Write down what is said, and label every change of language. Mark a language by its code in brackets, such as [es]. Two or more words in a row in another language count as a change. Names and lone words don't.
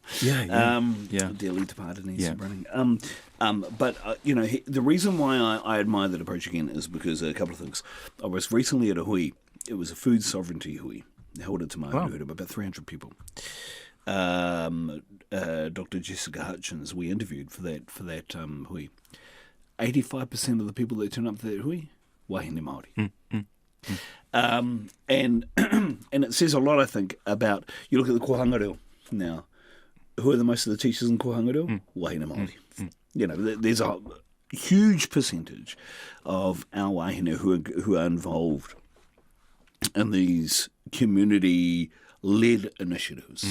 [en] Dearly departed Nancy Brunning. But the reason why I admire that approach again is because a couple of things. I was recently at a hui. It was a food sovereignty hui. They held it to my heard of about 300 people. Dr. Jessica Hutchins, we interviewed for that hui. 85% of the people that turned up to that hui, [mi] wahine Māori. [en] And it says a lot, I think, about, you look at the Kohanga Reo now, who are the most of the teachers in Kohanga Reo? [mi] Wahine Māori. [en] There's a huge percentage of our wahine who are involved in these community-led initiatives.